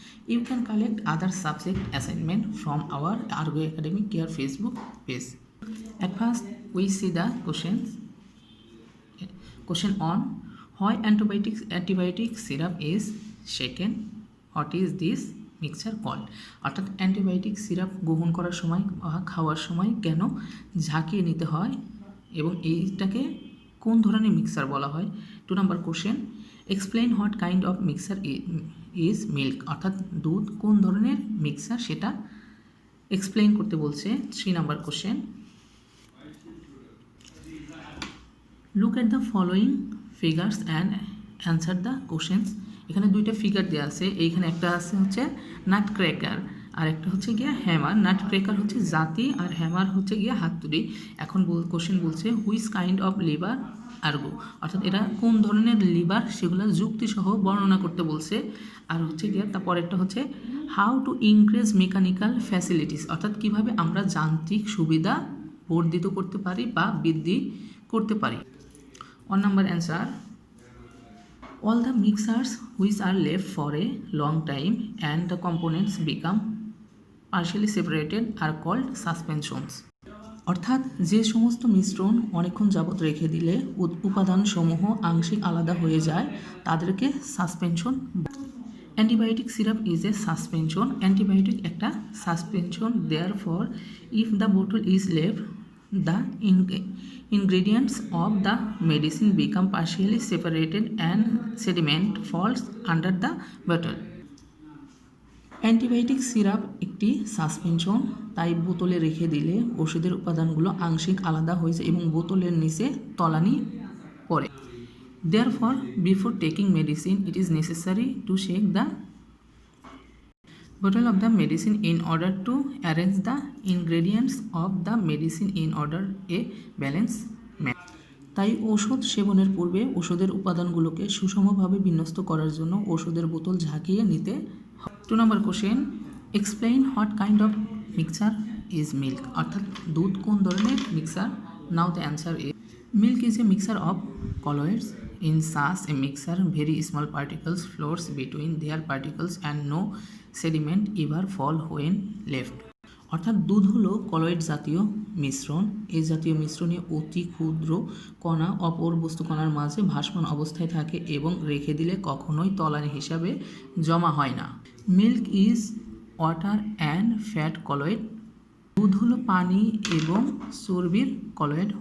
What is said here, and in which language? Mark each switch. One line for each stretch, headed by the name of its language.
English: You can collect other subject assignment from our Argo Academic Care Facebook page. At first, we see the questions. Question on why antibiotic syrup is shaken. What is this mixture called?
Bangla: অর্থাৎ antibiotic syrup গ্রহণ করার সময় বা খাওয়ার সময় কেন ঝাঁকিয়ে নিতে হয় এবং এইটাকে কোন ধরনের মিক্সচার বলা হয়। 2 নম্বর question,
English: explain what kind of mixture is milk,
Bangla: অর্থাৎ দুধ কোন ধরনের মিক্সচার সেটা এক্সপ্লেইন করতে বলছে।
English: 3 নম্বর question, look at the following figures and answer the questions.
Bangla: এখানে দুইটা ফিগার দেওয়া আছে, এইখানে একটা আছে হচ্ছে নাট ক্র্যাকার আর একটা হচ্ছে গিয়া হ্যামার। নাট ক্র্যাকার হচ্ছে জাতি আর হ্যামার হচ্ছে গিয়া হাতুড়ি। এখন কোশ্চেন বলছে
English: which kind of lever আর্গো,
Bangla: অর্থাৎ এটা কোন ধরনের লিভার সেগুলো যুক্তিসহ বর্ণনা করতে বলছে। আর হচ্ছে গিয়া তারপরেরটা হচ্ছে
English: how to increase mechanical facilities,
Bangla: অর্থাৎ কীভাবে আমরা যান্ত্রিক সুবিধা বর্ধিত করতে পারি বা বৃদ্ধি করতে পারি।
English: 1 number answer, all the mixtures which are left for a long time and the components become partially separated are called suspensions.
Bangla: অর্থাৎ যে সমস্ত মিশ্রণ অনেকক্ষণ যাবত রেখে দিলে উপাদানসমূহ আংশিক আলাদা হয়ে যায় তাদেরকে suspension.
English: antibiotic syrup is a suspension,
Bangla: antibiotic একটা suspension.
English: Therefore if the bottle is left the ingredients of the medicine become partially separated and sediment falls under the bottle.
Bangla: Antibiotic syrup একটি suspension, তাই বোতলে রেখে দিলে ওষুধের উপাদানগুলো আংশিক আলাদা হয়ে যায় এবং বোতলের নিচে তলানি পড়ে।
English: Therefore, before taking medicine, it is necessary to shake the bottle of the medicine in order to arrange the ingredients of the medicine in order a balance manner.
Bangla: তাই ওষুধ সেবনের পূর্বে ওষুধের উপাদানগুলোকে সুষমভাবে বিন্যস্ত করার জন্য ওষুধের বোতল ঝাঁকিয়ে নিতে হয়। 2 নম্বর question,
English: explain what kind of mixture is milk,
Bangla: অর্থাৎ দুধ কোন ধরনের mixer.
English: Now the answer is milk is a mixture of colloids. In such a mixture, very small particles floats between their particles and no sediment ever fall when left.
Bangla: অর্থাৎ দুধ হলো colloid জাতীয় মিশ্রণ। এই জাতীয় মিশ্রণে অতি ক্ষুদ্র কণা অপর বস্তু কণার মাঝে ভাসমান অবস্থায় থাকে এবং রেখে দিলে কখনোই তলানি হিসাবে জমা হয় না।
English: milk is water and fat colloid,
Bangla: দুধ হলো পানি এবং চর্বির কলয়েড।